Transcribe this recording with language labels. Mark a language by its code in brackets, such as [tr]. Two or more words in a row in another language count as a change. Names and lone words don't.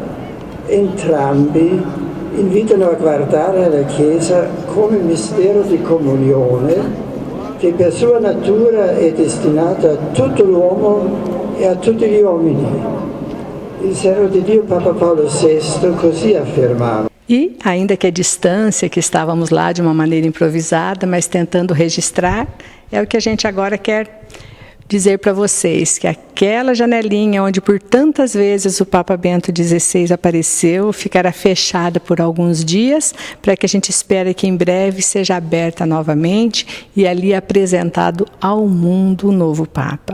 [it] Entrambi invitano a guardare la Chiesa come mistero di comunione che per sua natura è destinato a tutto l'uomo e a tutti gli uomini. Il servo di Dio Papa Paulo VI così affermava. [pt] E, ainda que a distância, que estávamos lá de uma maneira improvisada, mas tentando registrar, é o que a gente agora quer dizer para vocês, que aquela janelinha onde por tantas vezes o Papa Bento XVI apareceu, ficará fechada por alguns dias, para que a gente espere que em breve seja aberta novamente e ali apresentado ao mundo o novo Papa.